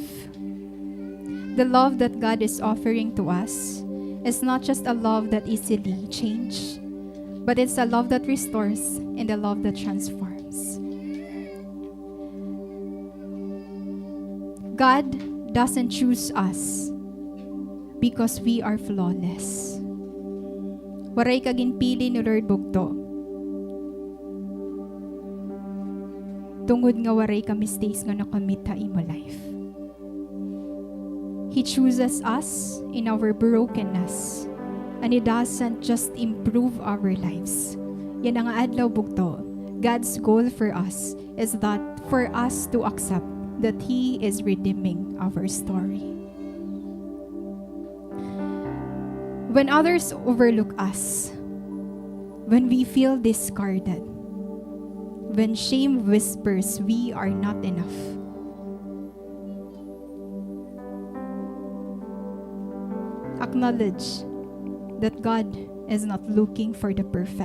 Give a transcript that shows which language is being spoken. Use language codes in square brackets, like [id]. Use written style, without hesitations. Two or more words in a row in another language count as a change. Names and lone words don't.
[en] The love that God is offering to us is not just a love that easily changes, but it's a love that restores and a love that transforms. God doesn't choose us because we are flawless. [war] Waray ka ginpili ni Lord bugto. Tungod nga waray ka mistakes nga nakamit ha imo life. [en] He chooses us in our brokenness, and He doesn't just improve our lives. [war] Yan ang adlaw bugto. [en] God's goal for us is that for us to accept that He is redeeming our story. When others overlook us, when we feel discarded, when shame whispers we are not enough, acknowledge that God is not looking for the perfect.